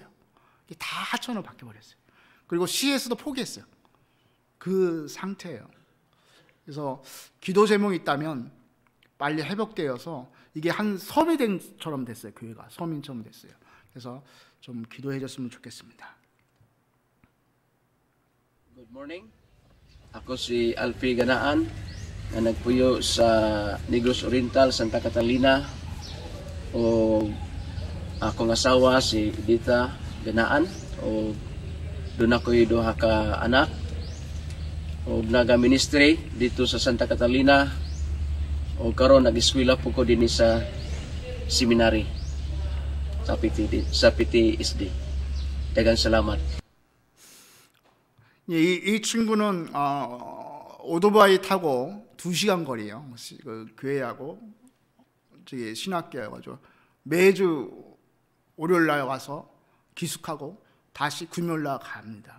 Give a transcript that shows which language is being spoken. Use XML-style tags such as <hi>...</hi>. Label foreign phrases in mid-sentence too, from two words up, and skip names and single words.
<ko>다 하천으로 바뀌어버렸어요. 그리고 시에서도 포기했어요. 그 상태예요. 그래서 기도 제목이 있다면 빨리 회복되어서 이게 한 서민처럼 됐어요. 교회가 서민처럼 됐어요. 그래서 좀 기도해 줬으면 좋겠습니다.</ko> <en>Good morning.</en> <ceb>Ako si Alfie Ganaan na nagpuyo sa Negros Oriental, Santa Catalina. O akong asawa si Edita Ganaan. O doon ako'y duha ka anak. O naga-ministry dito sa Santa Catalina. O karon nag-eskwela po ko din sa seminary sa PTSD. Daghang salamat.</ceb> <ko>이 친구는 오토바이 타고 2시간 거리예요. 그 교회하고 저기 신학교여가지고 매주 월요일 날 와서 기숙하고 다시 금요일 날 갑니다.</ko>